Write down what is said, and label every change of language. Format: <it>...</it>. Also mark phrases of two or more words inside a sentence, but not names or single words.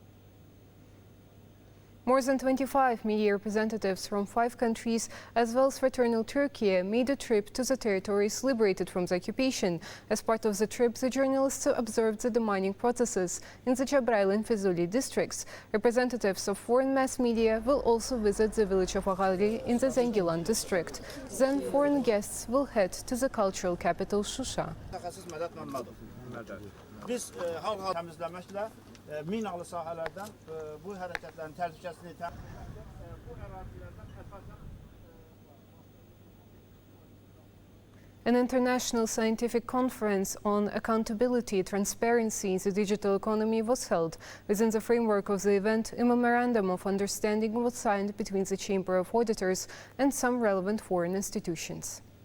<en>More than 25 media representatives from 5 countries, as well as fraternal Turkey, made a trip to the territories liberated from the occupation. As part of the trip, the journalists observed the demining processes in the Jabrail and Fizuli districts. Representatives of foreign mass media will also visit the village of Ağali in the Zengilan district. Then foreign guests will head to the cultural capital, Şuşa.</en> <az>Minalı sahalardan bu hareketlerin təhlükəsini bu ərazilərdən</az> <en>An international scientific conference on accountability, transparency in the digital economy was held. Within the framework of the event, a memorandum of understanding was signed between the Chamber of Auditors and some relevant foreign institutions.</en>